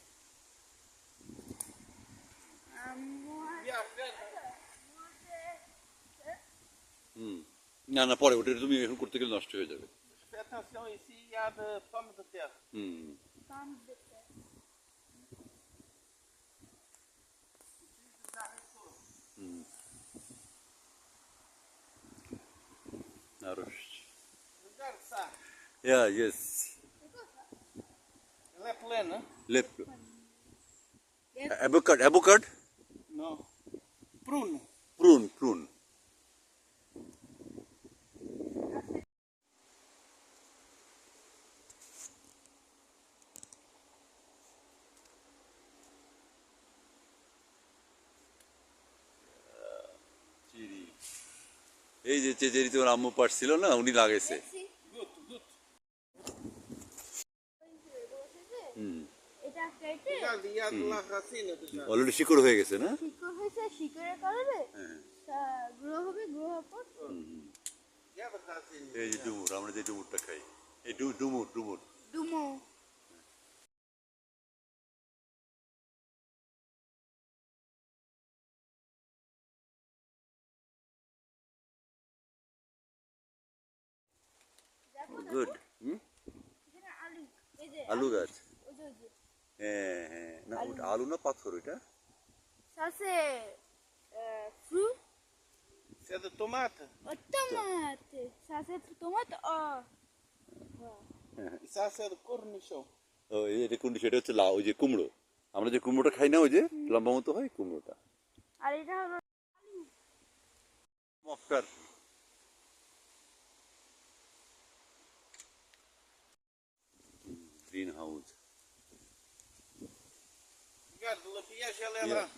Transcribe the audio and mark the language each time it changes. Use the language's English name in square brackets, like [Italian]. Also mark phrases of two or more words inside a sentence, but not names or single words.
[Bangla] হুম, না না পরে ওটা তুমি এখন করতে গেলে নষ্ট হয়ে যাবে। [French] Fais attention, ici il y a de pommes de terre. [Bangla] হুম। হুম। আরো [French] Regarde ça. [English] yeah yes [French] Elle est pleine, hein? [English] left avocado [French] Non. Prune. [Bangla] prune চিরি, এই যে চেরি তোমার আম্মু পাড়ছিল না, উনি লাগাইছে। [French] Goûte, goûte. [Bangla] হুম। এটা কেটে [French] Regarde, il y a de la racine déjà. [Bangla] অলরেডি শিকড় হয়ে গেছে না? শিকড় হয়েছে, শিকড়ের কারণে হ্যাঁ। গ্রো হবে, গ্রো হওয়ার পর [French] Il y a de racine. [Bangla] এই যে ডুমুর, আমরা যে ডুমুরটা খাই, এই ডুমুর ডুমুর। ডুমো। গুড। হুম, এখানে আলু, এই যে আলু গাছ। ওই যে ওই যে হ্যাঁ হ্যাঁ, না ওটা আলু না পাথর ওইটা? [French] c'est fruit C'est de tomate. ও tomate, c'est tomate ও Et ça, c'est de cornichon. [Bangla] ও এই এটা কোন, সেটা হচ্ছে লাউ, ওই যে কুমড়ো, আমরা যে কুমড়োটা খাই না, ওই যে লম্বা মতো হয় কুমড়োটা। আর এটা হলো মক্কার গ্রিন হাউস। [French] Regarde, le piège, elle est là.